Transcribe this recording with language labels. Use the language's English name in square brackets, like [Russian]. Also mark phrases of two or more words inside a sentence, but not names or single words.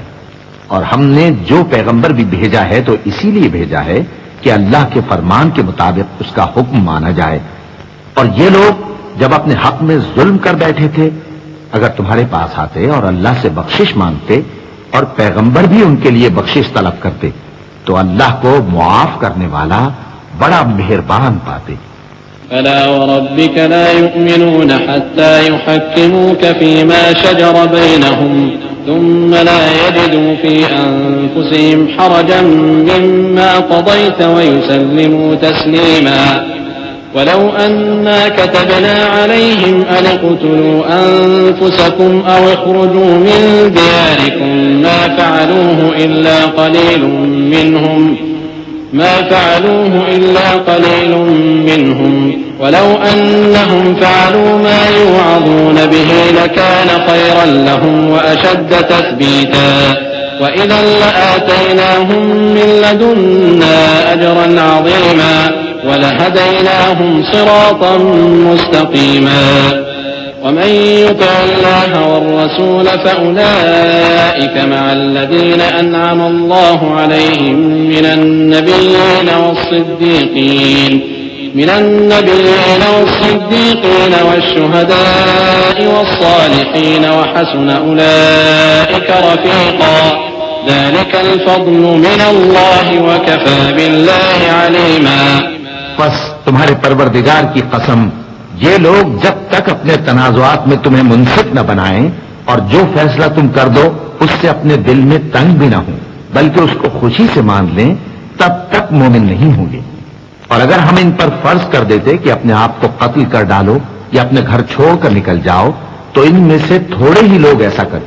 [Hindi] और हमने जो पैगंबर भी भेजा है तो इसीलिए भेजा है कि अल्लाह के फरमान के मुताबिक उसका हुक्म माना जाए। और ये लोग जब अपने हक में जुल्म कर बैठे थे, अगर तुम्हारे पास आते और अल्लाह से बख्शिश मांगते और पैगंबर भी उनके लिए बख्शिश तलब करते तो अल्लाह को मुआफ करने वाला बड़ा मेहरबान पाते। [Arabic] فلا وربك لا يؤمنون حتى يحكموك فيما شجر بينهم ثم لا يجدوا في أنفسهم حرجا مما قضيت ويسلموا تسليما ولو أنا كتبنا عليهم أن اقتلوا أنفسكم أو اخرجوا من دياركم ما فعلوه إلا قليل منهم ولو أنهم فعلوا ما يوعظون به لكان خيرا لهم وأشد تثبيتا وإذا لآتيناهم من لدنا أجرا عظيما ولهديناهم صراطا مستقيما ومن يطع الله والرسول فأولئك مع الذين أنعم الله عليهم من النبيين والصديقين والشهداء والصالحين وحسن أولئك رفيقا ذلك الفضل من الله وكفى بالله عليما. [Hindi] बस तुम्हारे परवरदिगार की कसम, ये लोग जब तक अपने तनाज़ुआत में तुम्हें मुनसिफ न बनाएं और जो फैसला तुम कर दो उससे अपने दिल में तंग भी न हो बल्कि उसको खुशी से मान लें, तब तक मोमिन नहीं होंगे। और अगर हम इन पर फर्ज कर देते कि अपने आप को कत्ल कर डालो या अपने घर छोड़कर निकल जाओ तो इनमें से थोड़े ही लोग ऐसा करते।